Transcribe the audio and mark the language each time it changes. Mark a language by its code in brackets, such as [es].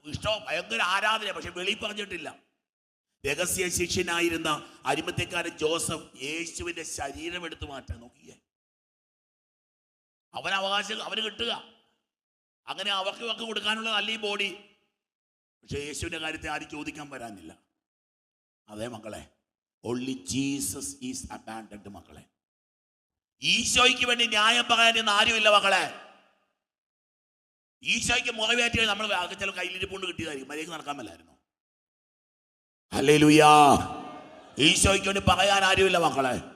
[ml] ഇഷ്ടം ഭയങ്കര ആരാധന, പക്ഷെ വെളി പറഞ്ഞിട്ടില്ല. രഹസ്യ ശിഷ്യനായിരുന്ന അരിമത്യക്കാരൻ ജോസഫ് യേശുവിന്റെ ശരീരം എടുത്തു മാറ്റാൻ നോക്കിയേ. അവൻ അവകാശം അവന് കിട്ടുക, അങ്ങനെ അവർക്ക് വക്ക് കൊടുക്കാനുള്ള നല്ല ഈ ബോഡി. പക്ഷെ യേശുവിന്റെ കാര്യത്തെ ആരും ചോദിക്കാൻ വരാനില്ല. അതേ മക്കളെ, [en] only Jesus is abandoned. [ml] മക്കളെ, ഈശോയ്ക്ക് വേണ്ടി ന്യായം പറയാനൊന്നും ആരുമില്ല മക്കളെ. ഈശോയ്ക്ക് മുറവേറ്റി നമ്മൾ ചില കയ്യിലിരിപ്പുണ്ട് കിട്ടിയതായിരിക്കും, മര്യാദയ്ക്ക് നടക്കാൻ മേലായിരുന്നു. ഹല്ലേലൂയാ. ഈശോയ്ക്ക് വേണ്ടി പറയാൻ ആരുമില്ല മക്കളെ.